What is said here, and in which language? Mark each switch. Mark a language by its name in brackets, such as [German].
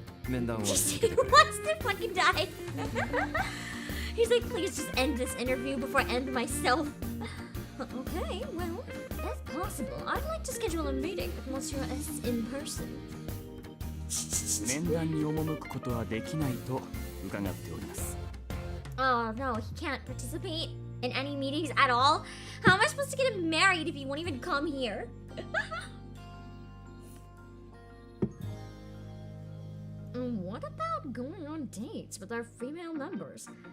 [Japanese] 面談は [English] He wants to fucking die. He's like, please just end this interview before I end myself. Okay, well, if possible, I'd like to schedule a meeting with Monsieur S in person. [Japanese] 面談に赴くことはできないと伺っております。 [English] Oh no, he can't participate in any meetings at all. How am I supposed to get him married if he won't even come here? What about going on dates with our female members?